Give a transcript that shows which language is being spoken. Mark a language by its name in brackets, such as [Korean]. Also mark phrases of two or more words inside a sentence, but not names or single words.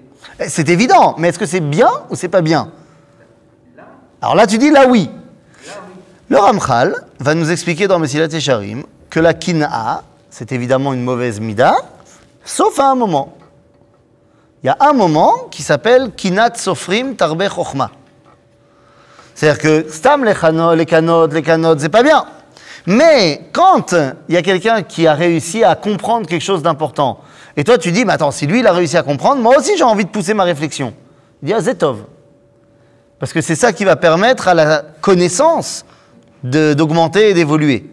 [French] C'est évident, mais est-ce que c'est bien ou c'est pas bien? Là, Alors là, tu dis là oui. là oui. Le Ramchal va nous expliquer dans Mesilat Yesharim que la kina, c'est évidemment une mauvaise mida, sauf à un moment. Il y a un moment qui s'appelle [Hebrew] קנאת סופרים תרבה חכמה. [French] C'est-à-dire que stam les kanot, c'est pas bien. Mais quand il y a quelqu'un qui a réussi à comprendre quelque chose d'important, et toi tu dis, mais attends, si lui il a réussi à comprendre, moi aussi j'ai envie de pousser ma réflexion. Il dit, ah, [Hebrew] זה טוב. [French] Parce que c'est ça qui va permettre à la connaissance d'augmenter et d'évoluer.